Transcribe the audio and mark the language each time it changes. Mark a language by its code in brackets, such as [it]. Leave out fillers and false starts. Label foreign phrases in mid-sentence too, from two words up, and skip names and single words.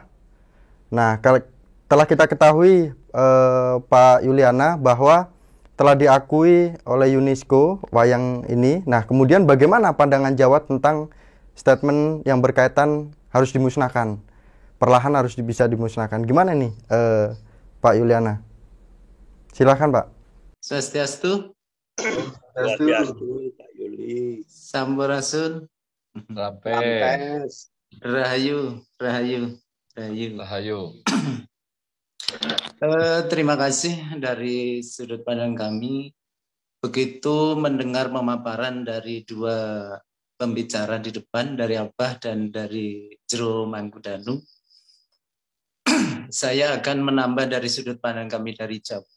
[id] Nah, telah kita ketahui Pak Yuliana bahwa telah diakui oleh UNESCO wayang ini. Nah, kemudian bagaimana pandangan Jawa tentang statement yang berkaitan harus dimusnahkan, perlahan harus bisa dimusnahkan? Gimana nih Pak Yuliana? Silakan Pak. Swastiastu. Swastiastu Pak Yuli. Sampurasun. Rampes. Rahayu. Terima kasih dari sudut pandang kami. Begitu mendengar pemaparan dari dua pembicara di depan, dari Abah dan dari Jero Mangkudanu, saya akan menambah dari sudut pandang kami dari Jawa.